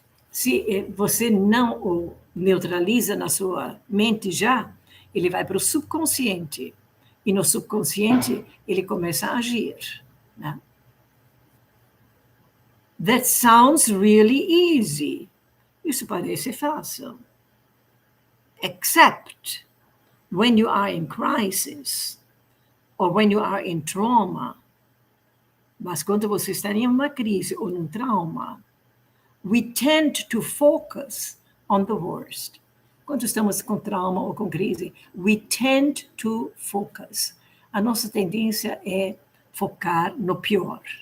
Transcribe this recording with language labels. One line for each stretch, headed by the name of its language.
Portuguese: Se você não o neutraliza na sua mente já, ele vai para o subconsciente. E no subconsciente, ele começa a agir. Né?
English: That sounds really easy.
Portuguese: Isso parece fácil.
English: Except when you are in crisis. or when you are in trauma.
Portuguese: Mas quando você está em uma crise ou num trauma,
English: we tend to focus on the worst.
Portuguese: Quando estamos com trauma ou com crise,
English: we tend to focus.
Portuguese: A nossa tendência é focar no pior.